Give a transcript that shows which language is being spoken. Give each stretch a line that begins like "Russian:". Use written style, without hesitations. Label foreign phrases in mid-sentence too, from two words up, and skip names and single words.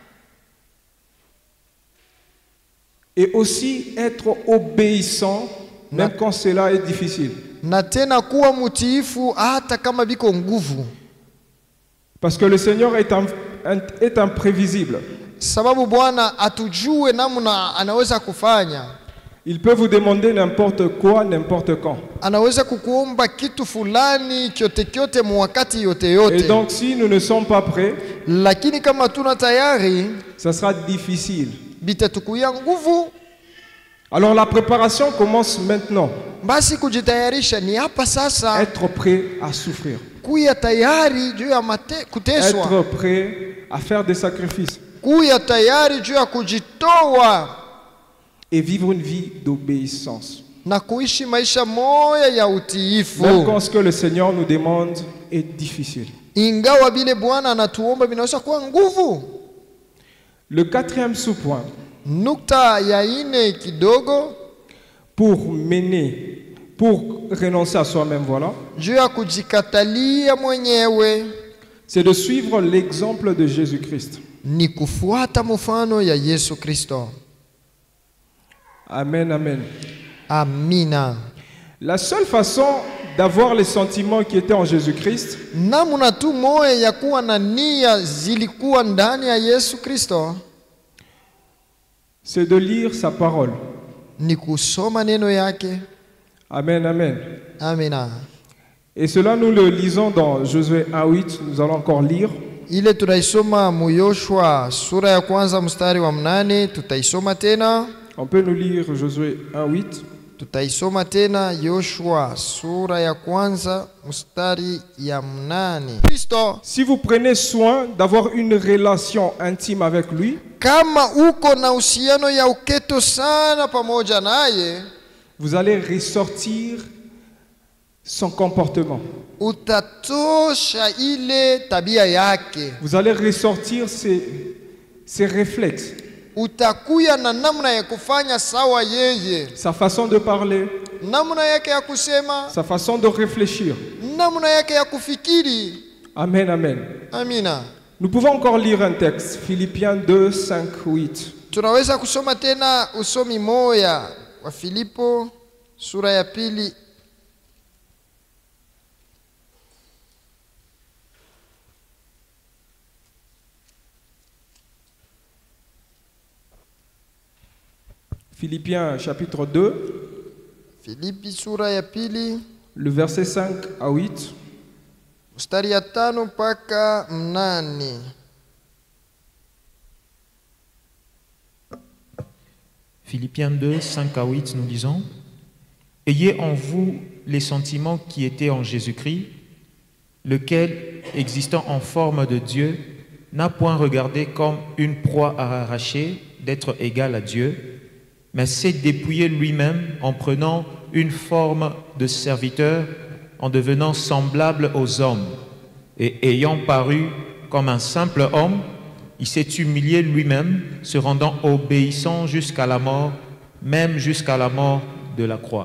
French: Et aussi être obéissant même quand cela est difficile.
Swahili: Na tena kuwa mutiifu hata kama biko nguvu.
French: Parce que le Seigneur est imprévisible.
Swahili: Sababu Bwana atujue namna anaweza kufanya.
French: Il peut vous demander n'importe quoi, n'importe quand.
Swahili: Anaweza kukuomba kitu fulani kyote kyote mwakati yote yote.
French: Et donc si nous ne sommes pas prêts,
Swahili: lakini kama tuna tayari,
French: ça sera difficile.
Swahili: Bitatukuya nguvu.
French: Alors la préparation commence maintenant.
Swahili: Basi kujitayarisha ni hapa sasa.
French: Être prêt à souffrir.
Swahili: Kuya tayari juu ya kuteswa.
French: Être prêt à faire des sacrifices.
Swahili: Kuya tayari juu ya kujitoa.
French: Et vivre une vie d'obéissance.
Swahili: Na kuishi maisha moya ya utiifu.
French: Même quand ce que le Seigneur nous demande est difficile.
Swahili: Ingawa bile Bwana anatuomba binaweza kuwa nguvu.
French: Le quatrième sous-point.
Swahili: Nukta ya ine kidogo.
French: Pour renoncer à soi-même, voilà.
Swahili: Juu ya kujikatalia mwenyewe.
French: C'est de suivre l'exemple de Jésus-Christ.
Swahili: Ni kufuata mfano ya Yesu Kristo.
French: Amen, amen.
Swahili: Amina.
French: La seule façon d'avoir les sentiments qui étaient en Jésus-Christ,
Swahili: namuna tu moyo ya kuwa na nia zilikuwa ndani ya Yesu Kristo,
French: c'est de lire sa parole.
Swahili: Ni kusoma neno yake.
French: Amen, amen.
Swahili: Amina.
French: Et cela nous le lisons dans Josué 1:8, nous allons encore lire.
Swahili: Ile tunaisoma mu Yoshua sura ya kwanza mstari wa 8, tutaisoma tena.
French: On peut nous lire Josué 1:8.
Swahili: Tutaisoma tena Yoshua sura ya kwanza mstari ya 8. Kristo,
French: si vous prenez soin d'avoir une relation intime avec lui,
Swahili: kama uko na uhusiano ya uketo sana pamoja naye,
French: vous allez ressortir son comportement.
Swahili: Utatosha ile tabia yake.
French: Vous allez ressortir ses réflexes.
Swahili: Utakuya na namna ya kufanya sawa yeye.
French: Sa façon de parler.
Swahili: Namna yake ya kusema.
French: Sa façon de réfléchir.
Swahili: Namna yake ya kufikiri.
French: Amen, amen.
Swahili: Amina.
French: Nous pouvons encore lire un texte, Philippiens 2:5-8.
Swahili: Tunaweza kusoma tena usomi moya wa Filipo sura ya pili.
French: Philippiens chapitre 2.
Swahili: Filipi sura ya pili.
French: Le verset 5-8.
Swahili: Mstari ya 5 mpaka 8.
French: Philippiens 2, 5-8, nous lisons: Ayez en vous les sentiments qui étaient en Jésus-Christ, lequel, existant en forme de Dieu, n'a point regardé comme une proie à arracher d'être égal à Dieu, mais s'est dépouillé lui-même en prenant une forme de serviteur, en devenant semblable aux hommes, et ayant paru comme un simple homme, il s'est humilié lui-même, se rendant obéissant jusqu'à la mort, même jusqu'à la mort de la croix.